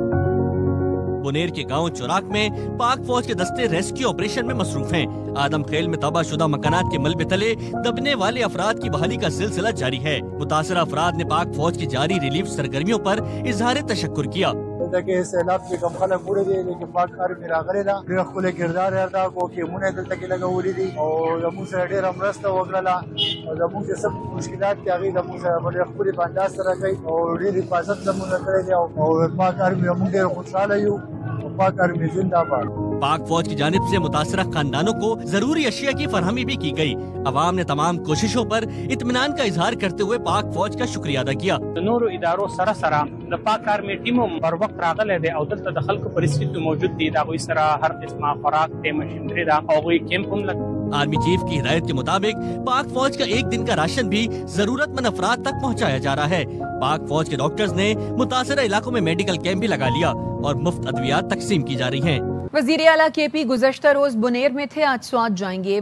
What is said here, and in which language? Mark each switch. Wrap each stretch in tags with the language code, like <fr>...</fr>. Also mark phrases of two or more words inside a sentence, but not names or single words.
<ur>بنیر کے گاؤں چوراک میں پاک فوج کے دستے ریسکیو آپریشن میں مصروف ہیں. آدم خیل میں تباہ شدہ مکانات کے ملبے تلے دبنے والے افراد کی بحالی کا سلسلہ جاری ہے. متاثرہ افراد نے پاک فوج کی جاری ریلیف سرگرمیوں پر اظہار تشکر کیا.</ur> <ps>کہ سیلاب کې کم خلک وړي دي لیکن پاک آرمي راغلی ده. ډېر ښکلی کردار یې ادا کړو، ټیمونه یې دلته کې لګولي دي او زموږ سره ډېره مرسته وکړله. زموږ چې څه مشکلات دي هغې زموږ سره په ډېر ښکلي په انداز سره کوي او ډېر حفاظت زموږ کړی دی او پاک آرمي زموږ ډېر خوشحاله یو.</ps> <ur>پاک آرمی زندہ باد. پاک فوج کی جانب سے متاثرہ خاندانوں کو ضروری اشیاء کی فراہمی بھی کی گئی. عوام نے تمام کوششوں پر اطمینان کا اظہار کرتے ہوئے پاک فوج کا شکریہ ادا کیا.</ur> <ps>نورو ادارو سره سره د پاک آرمی ټیم پر وخت راغلی دی او دلته د خلکو پرسکیپټ موجود دي. دا غوي سره هر قسمه خوراک ته مشینری دا او غوي کیمپ هم لګ.</ps> <ur>آرمی چیف کی ہدایت کے مطابق پاک فوج کا ایک دن کا راشن بھی ضرورت مند افراد تک پہنچایا جا رہا ہے. پاک فوج کے ڈاکٹرز نے متاثرہ علاقوں میں میڈیکل کیمپ بھی لگا لیا اور مفت ادویات تقسیم کی جا رہی ہیں. وزیر اعلیٰ کے پی گزشتہ روز بنیر میں تھے، آج سوات جائیں گے.</ur>